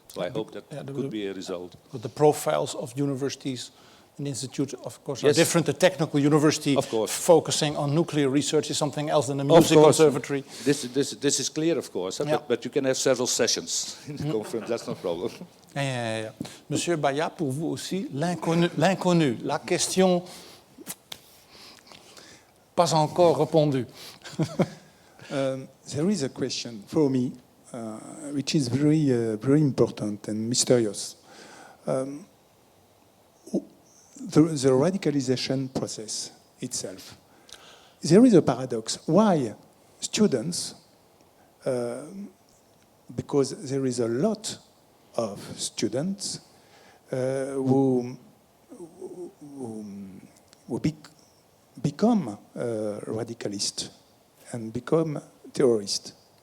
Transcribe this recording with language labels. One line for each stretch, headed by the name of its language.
English: So I hope that could be a result. But the profiles of universities and institutes, of course, are Yes. different. The technical university Of course. focusing on nuclear research is something else than a music conservatory. This is clear, of course, Yeah. but you can have several sessions in the conference, that's no problem. Yeah.
French: Monsieur Baya, pour vous aussi, l'inconnu, la question pas encore répondue.
English: There is a question for me, which is very important and mysterious. The radicalization process itself. There is a paradox. Why students, because there is a lot of students who become radicalist and become terrorist.